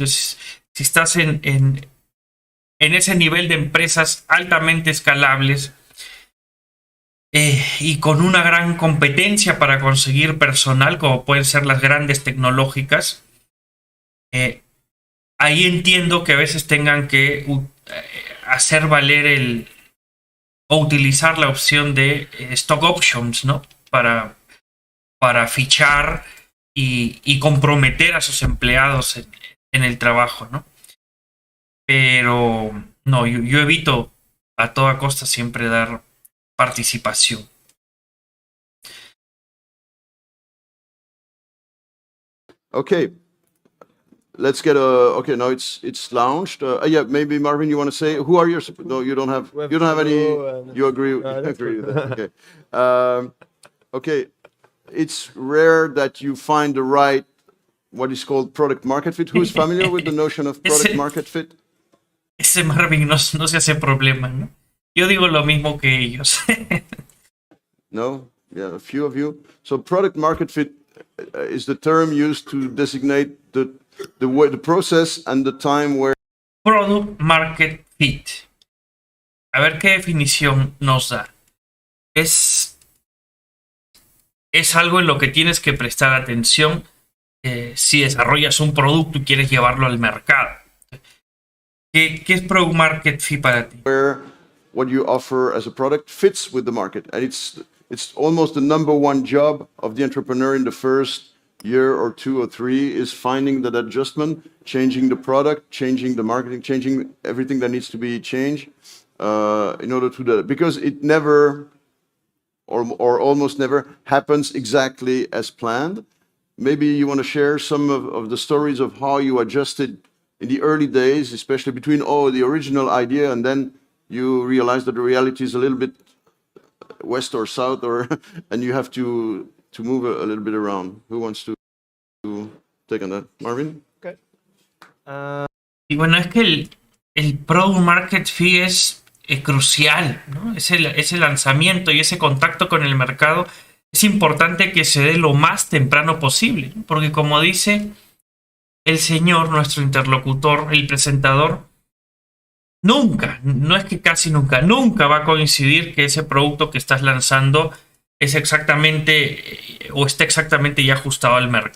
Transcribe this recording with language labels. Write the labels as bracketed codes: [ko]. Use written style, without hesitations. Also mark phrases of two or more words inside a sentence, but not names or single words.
[es] Entonces, si estás en ese nivel de empresas altamente escalables y con una gran competencia para conseguir personal, como pueden ser las grandes tecnológicas, ahí entiendo que a veces tengan que hacer valer o utilizar la opción de [en] stock options, [es] ¿no? Para fichar y comprometer a sus empleados en el trabajo, ¿no? Pero no, yo evito a toda costa siempre dar participación. [en] Okay. Let's get okay, now it's launched. Yeah, maybe Marvin, you want to say who are your? No, you don't have any. You agree? Agree with that? Okay. Okay. It's rare that you find the right, what is called product market fit. Who's familiar with the notion of product market fit? [es] Ese Marvin no se hace problema, ¿no? Yo digo lo mismo que ellos. No? [en] Yeah, a few of you. So product market fit is the term used to designate the process and the time where... Product market fit. [es] A ver qué definición nos da. Es algo en lo que tienes que prestar atención si desarrollas un producto y quieres llevarlo al mercado. ¿Qué es [en] product market fit [es] para ti? [en] Where what you offer as a product fits with the market. And it's almost the number one job of the entrepreneur in the first year or 2 or 3 is finding that adjustment, changing the product, changing the marketing, changing everything that needs to be changed in order to do that. Because it never, or almost never, happens exactly as planned. Maybe you want to share some of the stories of how you adjusted in the early days, especially between the original idea and then you realize that the reality is a little bit west or south, and you have to move a little bit around. Who wants to take on that? Marvin? Okay. [es] Y bueno, es que el [en] product market fit [es] es crucial, ¿no? Ese lanzamiento y ese contacto con el mercado es importante que se dé lo más temprano posible, ¿no? Porque como dice el señor, nuestro interlocutor, el presentador, nunca, no es que casi nunca va a coincidir que ese producto que estás lanzando es exactamente o está exactamente ya ajustado al mercado.